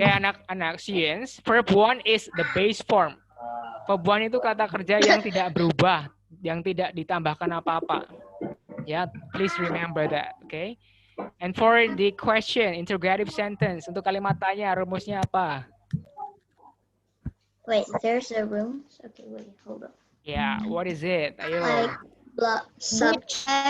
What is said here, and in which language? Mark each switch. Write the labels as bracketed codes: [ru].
[id] Kayak anak-anak [en] science, verb 1 is the base form. [id] Verb 1 itu kata kerja yang tidak berubah, yang tidak ditambahkan apa-apa. [en] Ya, please remember that, okay? And for the question, interrogative sentence, [id] untuk kalimat tanya, rumusnya apa? [en] Wait, there's a room. Okay, wait, hold on. Yeah, what is it? Ayo. Like subject.